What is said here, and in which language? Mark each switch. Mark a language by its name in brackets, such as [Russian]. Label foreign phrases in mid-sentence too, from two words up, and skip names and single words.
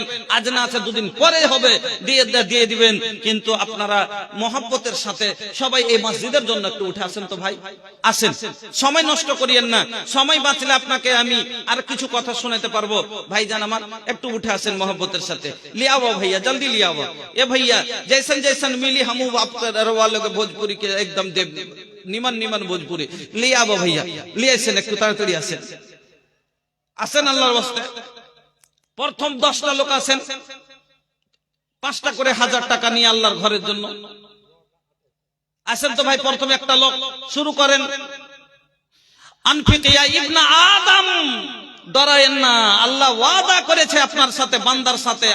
[Bangla] আজ না আছে 2 দিন পরে হবে, দিয়ে দিবেন। কিন্তু আপনারা মহব্বতের সাথে সবাই এই মসজিদের জন্য একটু উঠে আসেন তো ভাই, আসেন, সময় নষ্ট করিয়েন না। সময় বাঁচলে আপনাকে আমি আর কিছু কথা শোনাতে পারবো। ভাইজান আমার, একটু উঠে আসেন মহব্বতের সাথে। [Bhojpuri] लियाओ भैया, जल्दी लियाओ। ए भैया, जैसन जैसन मिली हम आपके वालों के भोजपुरी के एकदम देव निमन निमन भोजपुरी लियाओ भैया, लिए [Bangla] আসেন, একটু তাড়াতাড়ি আসেন। আসেন আল্লাহর ওয়াস্তে। প্রথম 10টা লোক আসেন, 5টা করে 1000 টাকা নিয়ে আল্লাহর ঘরের জন্য আসেন তো ভাই। প্রথম একটা লোক শুরু করেন, [Arabic] أنفق يا ابن آدم, [Bangla] ডরায়েন না, আল্লাহ ওয়াদা করেছে আপনার সাথে, বান্দার সাথে।